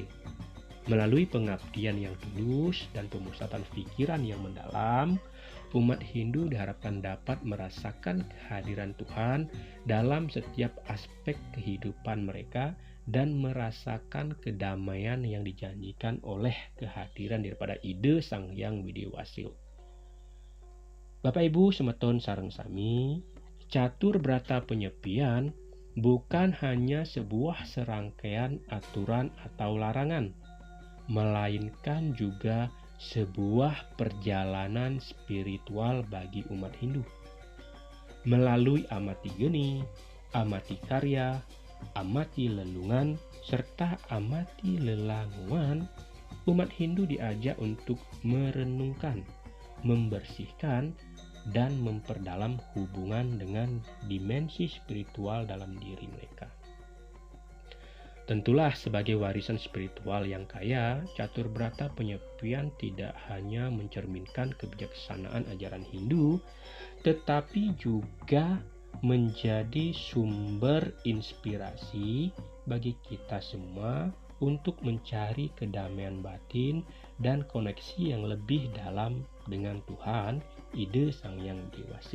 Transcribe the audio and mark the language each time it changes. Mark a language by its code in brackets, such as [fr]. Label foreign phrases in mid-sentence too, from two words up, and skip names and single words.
[id] Melalui pengabdian yang tulus dan pemusatan pikiran yang mendalam, umat Hindu diharapkan dapat merasakan kehadiran Tuhan dalam setiap aspek kehidupan mereka dan merasakan kedamaian yang dijanjikan oleh kehadiran daripada Ide Sang Hyang Widi Wase. Bapak Ibu [ban] semeton sareng sami, [id] catur brata penyepian bukan hanya sebuah serangkaian aturan atau larangan, melainkan juga sebuah perjalanan spiritual bagi umat Hindu. Melalui amati geni, amati karya, amati lelungan, serta amati lelanguan, umat Hindu diajak untuk merenungkan, membersihkan, dan memperdalam hubungan dengan dimensi spiritual dalam diri mereka. Tentulah sebagai warisan spiritual yang kaya, catur brata penyepian tidak hanya mencerminkan kebijaksanaan ajaran Hindu, tetapi juga menjadi sumber inspirasi bagi kita semua untuk mencari kedamaian batin dan koneksi yang lebih dalam dengan Tuhan Ide Sang Hyang Widi Wase.